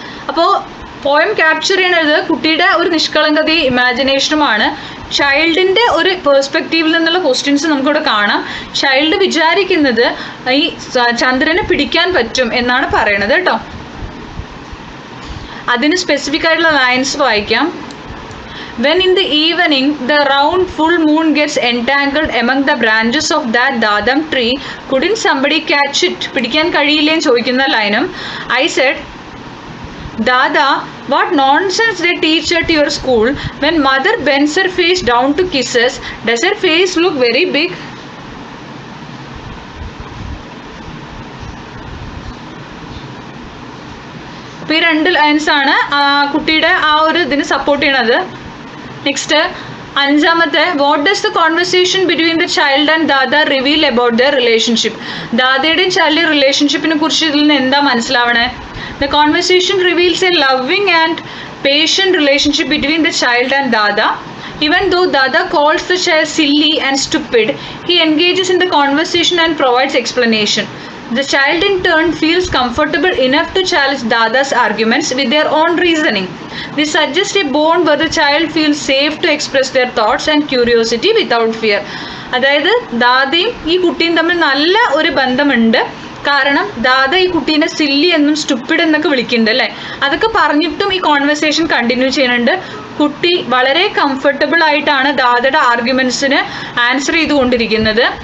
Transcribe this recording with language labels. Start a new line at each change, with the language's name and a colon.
Malayalam: അപ്പോൾ poem capture ചെയ്യണത് കുട്ടിയുടെ ഒരു നിഷ്കളങ്കതയും ഇമാജിനേഷനുമാണ്. ചൈൽഡിൻ്റെ ഒരു പേഴ്സ്പെക്റ്റീവിൽ നിന്നുള്ള ക്വസ്റ്റ്യൻസ് നമുക്കിവിടെ കാണാം. ചൈൽഡ് വിചാരിക്കുന്നത് ഈ ചന്ദ്രനെ പിടിക്കാൻ പറ്റും എന്നാണ് പറയണത് കേട്ടോ. അതിന് സ്പെസിഫിക് ആയിട്ടുള്ള ലൈൻസ് വായിക്കാം.
English: When in the evening the round full moon gets entangled among the branches of that dadam tree, couldn't somebody catch it?
Malayalam: പിടിക്കാൻ കഴിയില്ലേന്ന് ചോദിക്കുന്ന ലൈനും
English: I said, Dada, what nonsense they teach at your school. When mother bends her face down to kiss us, does her face look very big?
Malayalam: അപ്പോൾ ഈ രണ്ട് lines ആണ് കുട്ടിയുടെ ആ ഒരു ഇതിന് സപ്പോർട്ട് ചെയ്യണത്.
English: Next അഞ്ചാമത്തെ, what does the conversation between the child and Dada reveal about their relationship?
Malayalam: ദാദയുടെയും ചൈൽഡിൻ്റെ റിലേഷൻഷിപ്പിനെ കുറിച്ച് ഇതിൽ നിന്ന് എന്താ മനസ്സിലാവണേ?
English: The conversation reveals a loving and patient relationship between the child and Dada. Even though Dada calls the child silly and stupid, he engages in the conversation and provides explanation. The child in turn feels comfortable enough to challenge Dada's arguments with their own reasoning. This suggests a bond where the child feels safe to express their thoughts and curiosity without fear.
Malayalam: അതായത് ദാദയും ഈ കുട്ടിയും തമ്മിൽ നല്ല ഒരു ബന്ധമുണ്ട്. കാരണം ദാദ ഈ കുട്ടീനെ സില്ലി എന്നും സ്റ്റുപ്പിഡ് എന്നൊക്കെ വിളിക്കുന്നുണ്ട് അല്ലേ? അതൊക്കെ പറഞ്ഞിട്ടും ഈ കോൺവെർസേഷൻ കണ്ടിന്യൂ ചെയ്യുന്നുണ്ട്. കുട്ടി വളരെ കംഫർട്ടബിൾ ആയിട്ടാണ് ദാദയുടെ ആർഗ്യുമെൻറ്റ്സിന് ആൻസർ ചെയ്തുകൊണ്ടിരിക്കുന്നത്.